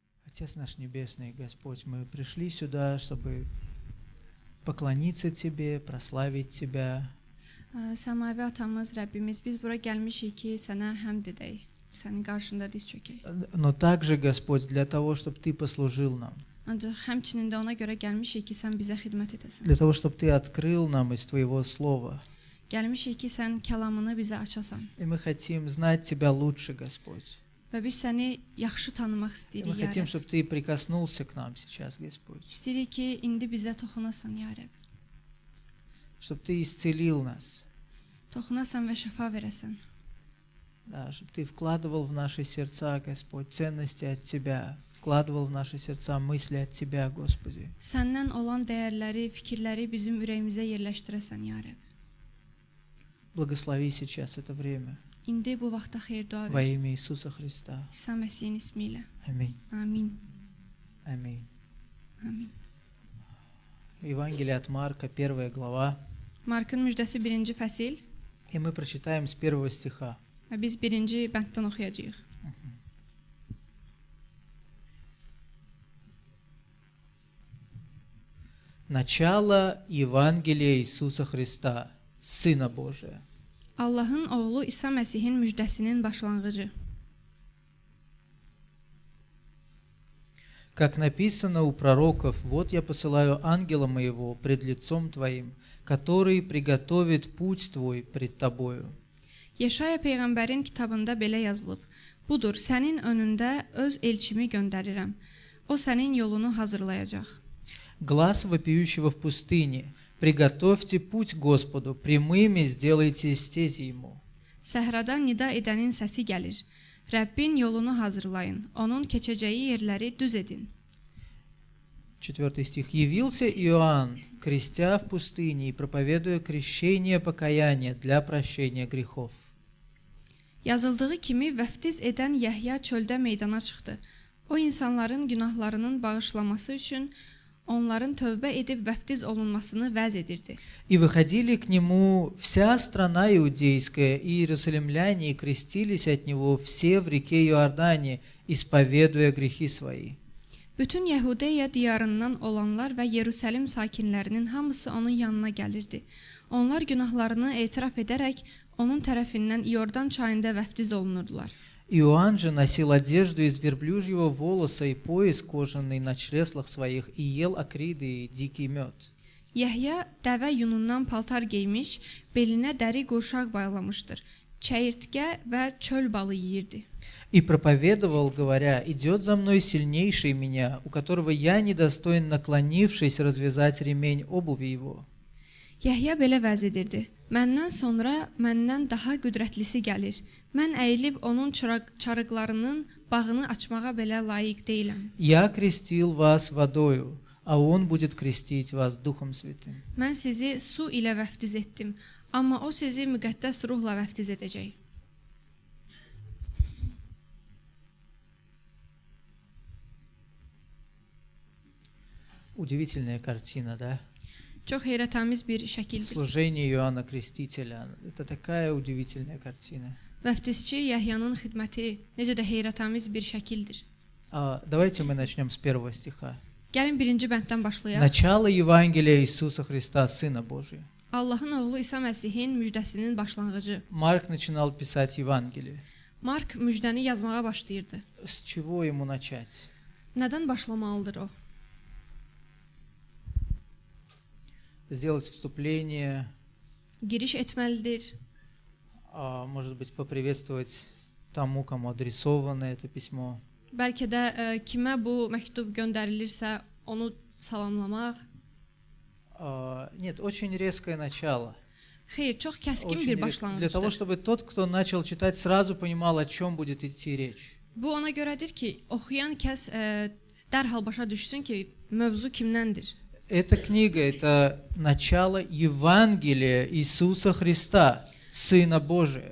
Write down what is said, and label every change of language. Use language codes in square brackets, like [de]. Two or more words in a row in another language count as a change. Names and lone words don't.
[ru] Отец наш Небесный, Господь, мы пришли сюда, чтобы поклониться Тебе, прославить Тебя. [az] Səmavi atamız, Rəbbimiz, biz bura gəlmişik ki, sənə həmd edək, sənin qarşında diz çökək. [ru] Но также, Господь, для того, чтобы Ты послужил нам, [az] Ancaq həmçinin də ona görə gəlmişik ki, sən bizə xidmət edəsən. [ru] для того, чтобы Ты открыл нам из Твоего Слова. [az] Gəlmişik ki, sən kəlamını bizə açasan. [ru] И мы хотим знать Тебя лучше, Господь. [az] Və biz səni yaxşı tanımaq [ru] И [az] istəyirik, [ru] мы [az] ya [ru] хотим, [az] Rəbb. [ru] чтобы Ты прикоснулся к нам сейчас, Господь. [az] İstəyirik ki, indi bizə toxunasan, ya Rəbb. [ru] Чтобы Ты исцелил нас. [az] Toxunasan və şəfa verəsən. [ru] Да, чтобы Ты вкладывал в наши сердца, Господь, ценности от Тебя. Вкладывал в наши сердца мысли от Тебя, Господи. [az] Səndən olan dəyərləri, fikirləri bizim ürəyimizə yerləşdirəsən, ya Rəbb. [ru] Благослови сейчас это время. [az] İndi bu vaxtda xeyir dua [ru] Во [az] ver. [ru] имя Иисуса Христа. [az] İsa Məsihin ismi ilə. [ru] Аминь. [az] Amin. [ru] Аминь. [az] Amin. [ru] Евангелие от Марка, 1 глава. [az] Markın müjdəsi 1-ci fəsil [ru] И мы прочитаем с 1 стиха. [az] və biz 1-ci bənddən oxuyacağıq. [ru] Начало Евангелия Иисуса Христа, Сына Божия. [az] Allahın oğlu İsa Məsihin müjdəsinin başlanğıcı. [ru] Как написано у пророков, вот я посылаю ангела моего пред лицом Твоим, который приготовит путь Твой пред Тобою. [az] Yeşaya peyğəmbərin kitabında belə yazılıb: Budur, sənin önündə öz elçimi göndərirəm. O sənin yolunu hazırlayacaq. [ru] Глас вопиющего в пустыне, приготовьте путь Господу, прямыми сделайте стези Ему. [az] Səhrada nida edənin səsi gəlir. Rəbbin yolunu hazırlayın, onun keçəcəyi yerləri düz edin. [ru] 4 стих. Явился Иоанн, крестя в пустыне и проповедуя крещение покаяния для прощения грехов. [az] Yazıldığı kimi vəftiz edən Yəhya çöldə meydana çıxdı. O insanların günahlarının bağışlaması üçün onların tövbə edib vəftiz olunmasını vəz edirdi. [ru] И выходили к нему вся страна иудейская, и иерусалимляне, и крестились от него все в реке Иордане, исповедуя грехи свои. [az] Bütün Yəhudiya diyarından olanlar və Yerusəlim sakinlərinin hamısı onun yanına gəlirdi. Onlar günahlarını etiraf edərək onun tərəfindən İordan çayında vəftiz olunurdular. [ru] Иоанн же носил одежду из верблюжьего волоса и пояс кожаный на чреслах своих, и ел акриды и дикий мед. [az] Yəhya dəvə yunundan paltar geymiş, belinə dəri qurşaq bağlamışdır. Çəyirtkə və çöl balı yeyirdi. [ru] И проповедовал, говоря, идет за мной сильнейший меня, у которого я недостоин, наклонившись, развязать ремень обуви его. [az] Yəhya belə vəz edirdi: Məndən sonra məndən daha qüdrətlisi gəlir. Mən əyilib onun çarıqlarının bağını açmağa belə layiq deyiləm. [ru] Я крестил вас водою, а он будет крестить вас Духом Святым. [az] Mən sizi su ilə vəftiz etdim, amma o sizi müqəddəs ruhla vəftiz edəcək. [ru] Удивительная картина, да? [az] Çox heyrətamiz bir şəkildir. [ru] Служение Иоанна Крестителя. Это такая удивительная картина. [az] Vəftizçi Yəhyanın xidməti necə də heyrətamiz bir şəkildir. [ru] Давайте мы начнем с 1 стиха. [az] Gəlin 1-ci bənddən başlayaq. [ru] Начало Евангелия Иисуса Христа, Сына Божия. [az] Allahın oğlu İsa Məsihin müjdəsinin başlanğıcı. [ru] Марк начинал писать Евангелие. [az] Mark müjdəni yazmağa başlayırdı. [ru] С чего ему начать? [az] Nədən başlamalıdır o? [ru] Сделать вступление, [az] Giriş etməlidir. [ru] может быть, поприветствовать тому, кому адресовано это письмо. [az] Bəlkə də kimə bu məktub göndərilirsə, onu salamlamaq. [ru] Нет, очень резкое начало. [az] Xeyr, çox kəskin [ru] Очень [az] bir [ru] для того, [az] başlanğıcdır. [ru] чтобы тот, кто начал читать, сразу понимал, о чем будет идти речь. [az] Bu ona görədir ki, oxuyan kəs dərhal başa düşsün ki, mövzu kimdəndir. [ru] Эта книга – это начало Евангелия Иисуса Христа, Сына Божия.